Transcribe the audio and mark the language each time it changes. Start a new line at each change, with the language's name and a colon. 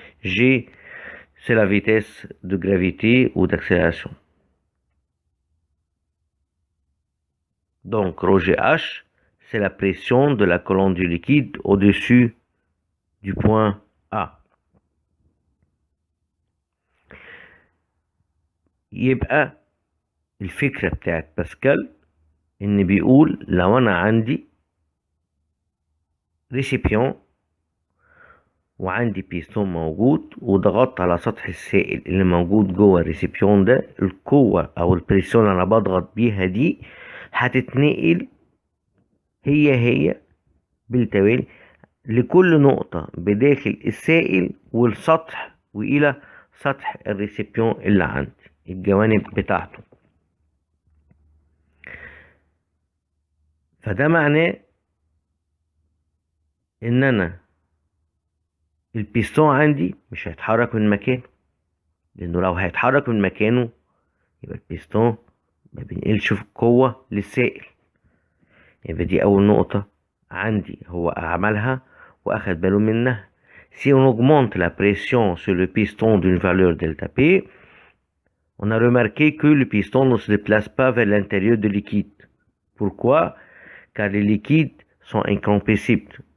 French: G, c'est la vitesse de gravité ou d'accélération. Donc, ρGH, c'est la pression de la colonne du liquide au-dessus du point A.
Arabic: يبقى الفكرة بتاعت باسكال إن بيقول لو أنا عندي ريسيبيون وعندي بيستون موجود وضغطت على سطح السائل اللي موجود جوه الريسيبيون ده، القوة أو البريسيون اللي أنا بضغط بيها دي هتتنقل هي بالتوالي لكل نقطة بداخل السائل والسطح وإلى سطح الريسيبيون اللي عندي، الجوانب بتاعته. فده معناه إن أنا البيستون عندي مش هيتحرك من مكانه، لأنه لو هيتحرك من مكانه يبقى البيستون ما بينقلش قوة للسائل. يبقى دي أول نقطة عندي هو عملها وأخد باله منها.
French: Si on augmente la pression sur le piston d'une valeur delta P, on a remarqué que le piston ne se déplace pas vers l'intérieur du liquide. Pourquoi? Car les liquides sont incompressibles.